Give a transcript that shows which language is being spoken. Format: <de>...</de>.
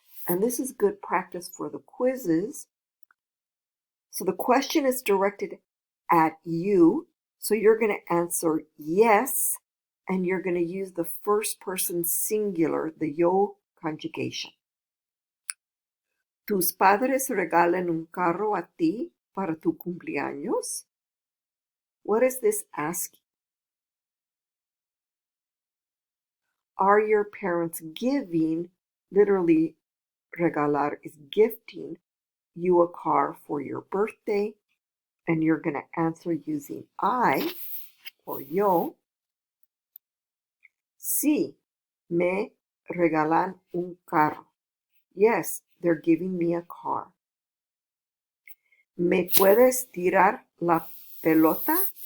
<en>And this is good practice for the quizzes. So the question is directed at you. So you're going to answer yes, and you're going to use the first person singular, the yo conjugation.</en> <es>¿Tus padres regalan un carro a ti para tu cumpleaños?</es> <en>What is this asking? Are your parents giving, literally regalar is gifting, you a car for your birthday? And you're going to answer using I or yo.</en> <es>Sí, me regalan un carro.</es> <en>Yes, they're giving me a car.</en> <es>¿Me puedes tirar la pelota?</es>